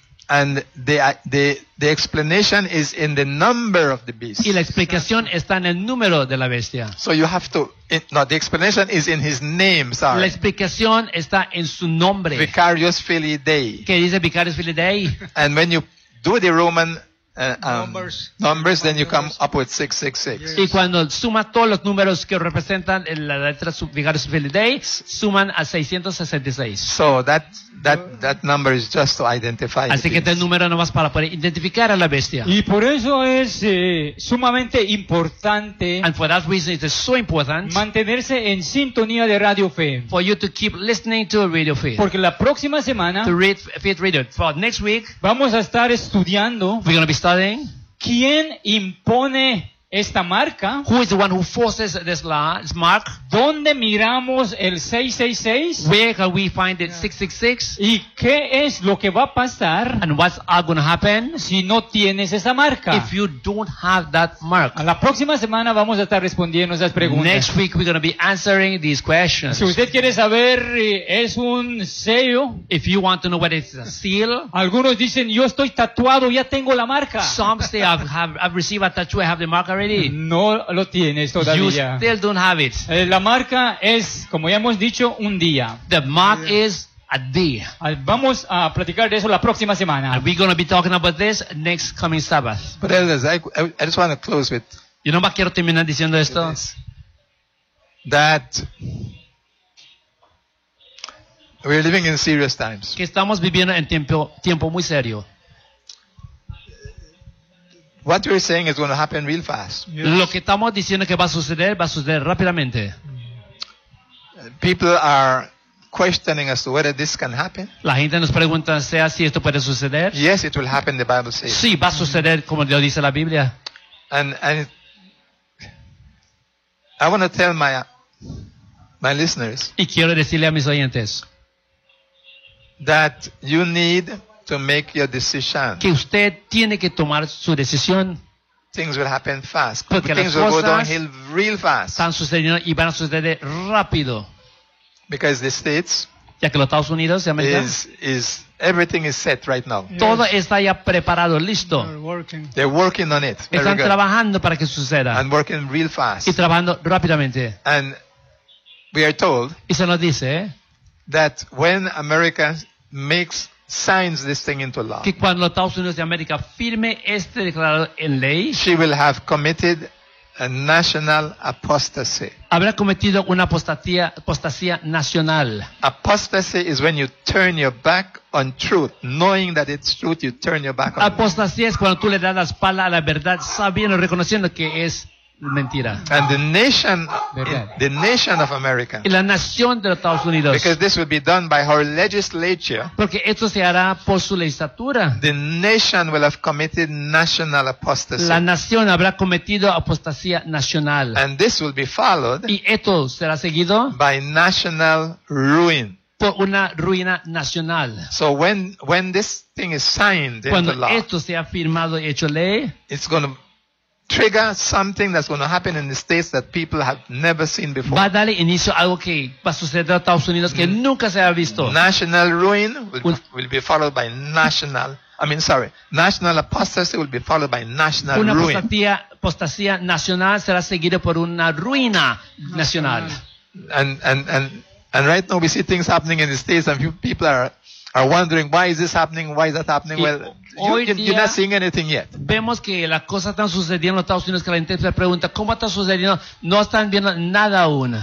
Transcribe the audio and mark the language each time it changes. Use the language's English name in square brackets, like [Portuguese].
[English] And the explanation is in the number of the beast. [Spanish] Y la explicación está en el número de la bestia. [English] So you have to. The explanation is in his name. Sorry. [Spanish] La explicación está en su nombre. [Latin] Vicarius Filii Dei. [Spanish] ¿Qué dice Vicarius Filii Dei? [English] And when you do the Roman numbers, then you come up with 666. [Spanish] Y cuando suma todos los números que representan en la letra Vicarius Filii Dei, suman a 666. [English] So that number is just to identify. [Spanish] Así que este número no más para poder identificar a la bestia. Y por eso es sumamente importante. [English] And for that reason it is so important. [Spanish] Mantenerse en sintonía de Radio Fe. [English] For you to keep listening to Radio Fe. [Spanish] Porque la próxima semana. [English] To read Faith Radio. For next week. [Spanish] Vamos a estar estudiando. [English] We're going to be studying. [Spanish] ¿Quién impone esta marca? [English] Who is the one who forces this mark? [Spanish] ¿Dónde miramos el 666? [English] Where can we find it? 666? [Spanish] ¿Y qué es lo que va a pasar? [English] And what's going to happen [Spanish] si no tienes esa marca? [English] If you don't have that mark. [Spanish] A la próxima semana vamos a estar respondiendo esas preguntas. [English] Next week we're going to be answering these questions. [Spanish] Si usted quiere saber, es un sello. [English] If you want to know what it's a seal. [Spanish] Algunos dicen, yo estoy tatuado, ya tengo la marca. [English] Some say I've received a tattoo, I have the mark. [Spanish] No lo tienes todavía. [English] You still don't have it. [Spanish] La marca es, como ya hemos dicho, un día. [English] The mark is a day. [Spanish] Vamos a platicar de eso la próxima semana. [English] Are we going to be talking about this next coming Sabbath? But elders, I just want to close with. [Spanish] Yo no más quiero terminar diciendo esto. Yes. [English] That we are living in serious times. [Spanish] Que estamos viviendo en tiempo muy serio. [English] What we're saying is going to happen real fast. [Spanish] Yes. Lo que estamos diciendo que va a suceder rápidamente. [English] People are questioning as to whether this can happen. [Spanish] La gente nos pregunta si esto puede suceder. [English] Yes, it will happen. The Bible says. [Spanish] Sí, va a suceder como Dios dice la Biblia. [English] And I want to tell my listeners. [Spanish] Y quiero decirle a mis oyentes [English] that you need to make your decision. [Spanish] Que usted tiene que tomar su decisión. [English] Things will happen fast. [Spanish] Porque [English] things [Spanish] las cosas [English] will go downhill real fast. [Spanish] Están sucediendo y van a suceder rápido. [English] Because the States, [Spanish] ya que los Estados Unidos y América, [English] is everything is set right now. Yes. [Spanish] Todo está ya preparado, listo. [English] They're working on it. [Spanish] Están trabajando para que suceda. [English] And working real fast. [Spanish] Y trabajando rápidamente. [English] And we are told, [Spanish] y se nos dice, [English] that when America makes signs this thing into law. [Spanish] Que cuando los Estados Unidos de América firme este declarado en ley, [English] she will have committed a national apostasy. [Spanish] Habrá cometido una apostasía nacional. [English] Apostasy is when you turn your back on truth, knowing that it's truth, you turn your back on. [Spanish] Apostasía es cuando tú le das la espalda a la verdad, sabiendo, reconociendo que es mentira. [English] And the nation of America. [Spanish] Y la nación de los Estados Unidos. [English] Because this will be done by her legislature. [Spanish] Porque esto se hará por su legislatura. [English] The nation will have committed national apostasy. [Spanish] La nación habrá cometido apostasía nacional. [English] And this will be followed. [Spanish] Y esto será seguido. [English] By national ruin. [Spanish] Por una ruina nacional. [English] So when this thing is signed [Spanish] cuando [English] into law. [Spanish] Cuando esto sea firmado y hecho ley. [English] It's going to trigger something that's going to happen in the States that people have never seen before. [Spanish] Va a darle inicio a algo que va a suceder en Estados Unidos que nunca se ha visto. [English] National ruin will be followed by national apostasy will be followed by national [Spanish] una [English] ruin. [Spanish] Una apostasía nacional será seguida por una ruina nacional. [English] And right now we see things happening in the States and people are are wondering why is this happening, why is that happening. Well, you're not seeing anything yet. [Spanish] Vemos que las cosas están sucediendo en los Estados Unidos, que la gente se pregunta cómo está sucediendo, no están viendo nada aún.